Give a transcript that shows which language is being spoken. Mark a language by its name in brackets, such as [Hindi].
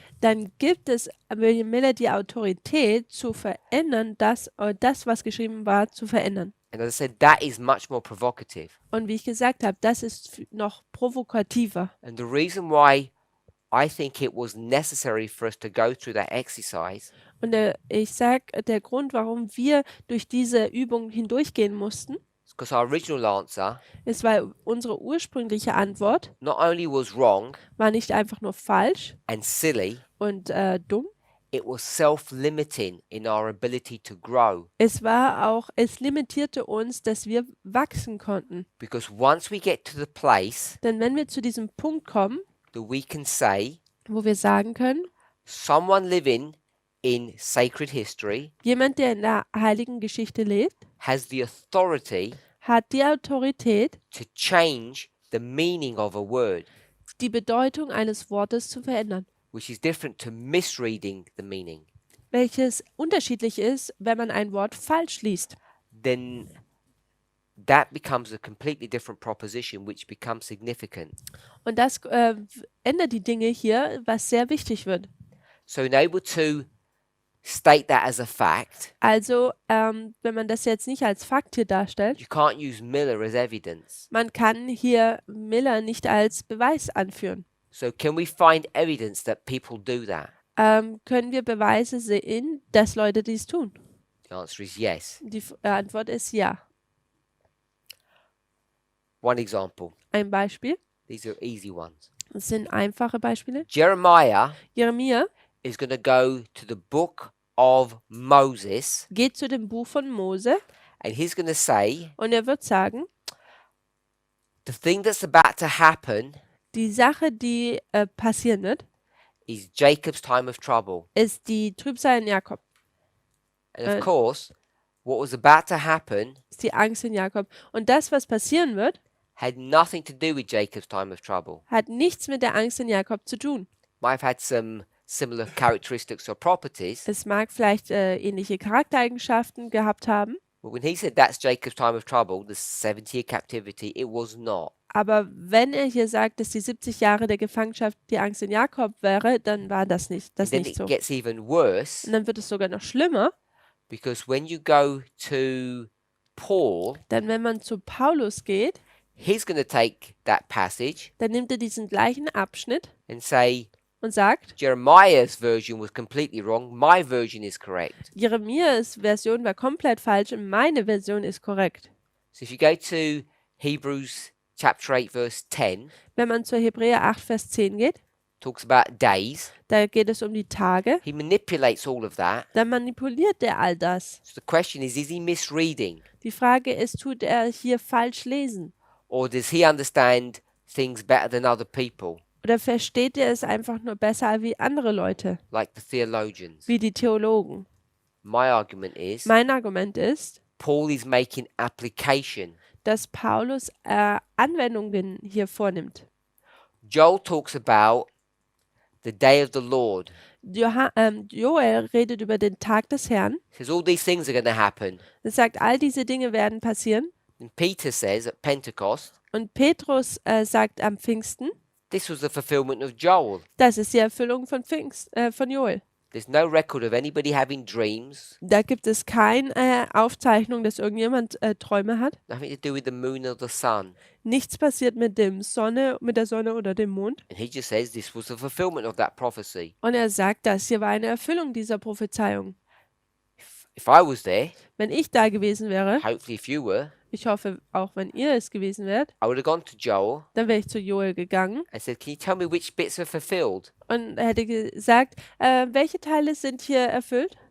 [German] dann gibt es William Miller die Autorität zu verändern, das, was geschrieben war, zu verändern. [English] And as I said, that is much more provocative. [German] Und wie ich gesagt habe, das ist noch provokativer. [English] And the reason why I think it was necessary for us to go through that exercise [German] Und ich sage, der Grund, warum wir durch diese Übung hindurchgehen mussten, [English] is because our original answer [German] ist, weil unsere ursprüngliche Antwort [English] not only was wrong [German] war nicht einfach nur falsch [English] and silly, [German] und dumm, [English] it was self-limiting in our ability to grow. [German] es limitierte uns, dass wir wachsen konnten. [English] Because once we get to the place [German] Denn wenn wir zu diesem Punkt kommen, [English] that we can say, [German] wo wir sagen können, [English] someone living in sacred history [German] jemand, der in der heiligen Geschichte lebt, [English] has the authority [German] hat die Autorität, [English] to change the meaning of a word, [German] die Bedeutung eines Wortes zu verändern, [English] which is different to misreading the meaning, [German] welches unterschiedlich ist, wenn man ein Wort falsch liest. [English] then that becomes a completely different proposition which becomes significant. [German] Und das ändert die Dinge hier, was sehr wichtig wird. [English] So in able to state that as a fact, [German] Also, wenn man das jetzt nicht als Fakt hier darstellt, [English] you can't use Miller as evidence. [German] man kann hier Miller nicht als Beweis anführen. [English] So can we find evidence that people do that? [German] Können wir Beweise sehen, dass Leute dies tun? [English] The answer is yes. [German] Die Antwort ist ja. [English] One example. [German] Ein Beispiel, [English] These are easy ones. [German] das sind einfache Beispiele. [English] Jeremiah [German] Jeremia [English] is going to go to the book of Moses [German] geht zu dem Buch von Mose [English] and he's going to say, [German] und er wird sagen, [English] the thing that's about to happen [German] die Sache, die passieren wird, [English] is Jacob's time of trouble. [German] ist die Trübsal in Jakob, [English] And of Uh, course, what was about to happen [German] ist die Angst in Jakob. Und das, was passieren wird, [English] had nothing to do with Jacob's time of trouble. [German] hat nichts mit der Angst in Jakob zu tun. [English] Might have had some similar characteristics or properties, [German] Es mag vielleicht ähnliche Charaktereigenschaften gehabt haben, [English] but when he said that's Jacob's time of trouble, the 70-year captivity, it was not. [German] aber wenn er hier sagt, dass die 70 Jahre der Gefangenschaft die Angst in Jakob wäre, dann war das [English] Then [German] nicht [English] it [German] so. [English] gets even worse [German] Und dann wird es sogar noch schlimmer, [English] because when you go to Paul, [German] denn wenn man zu Paulus geht, [English] he's going to take that passage [German] dann nimmt er diesen gleichen Abschnitt [English] and say, [German] und sagt, [English] Jeremiah's version was completely wrong, my version is correct. [German] Jeremias Version war komplett falsch und meine Version ist korrekt. [English] So if you go to Hebrews chapter 8 verse 10, [German] Wenn man zu Hebräer 8, Vers 10 geht, [English] talks about days. [German] Da geht es um die Tage. [English] He manipulates all of that. [German] Dann manipuliert er all das. [English] So the question is he misreading? [German] Die Frage ist, tut er hier falsch lesen? [English] Or does he understand things better than other people, [German] Oder versteht er es einfach nur besser wie andere Leute, [English] like the theologians? [German] wie die Theologen? [English] My argument is [German] Mein Argument ist, [English] Paul is making application. [German] dass Paulus Anwendungen hier vornimmt. [English] Joel talks about the day of the Lord. [German] Joel redet über den Tag des Herrn. [English] He says all these things are going to happen. [German] Er sagt, all diese Dinge werden passieren. [English] And Peter says at Pentecost, [German] Und Petrus sagt am Pfingsten, [English] this was the fulfillment of Joel. [German] das ist die Erfüllung von Joel. [English] There's no record of anybody having dreams, [German] Da gibt es keine Aufzeichnung, dass irgendjemand Träume hat. [English] nothing to do with the moon or the sun. [German] Nichts passiert mit der Sonne oder dem Mond. [English] And he just says this was the fulfillment of that prophecy. [German] Und er sagt, das hier war eine Erfüllung dieser Prophezeiung. [English] If I was there, [German] Wenn ich da gewesen wäre, [English] hopefully if you were, [German] ich hoffe auch, wenn ihr es gewesen wärt, [English] I would have gone to Joel [German] dann wäre ich zu Joel gegangen [English] and said, can you tell me which bits are fulfilled? [German] und hätte gesagt, welche Teile sind hier erfüllt?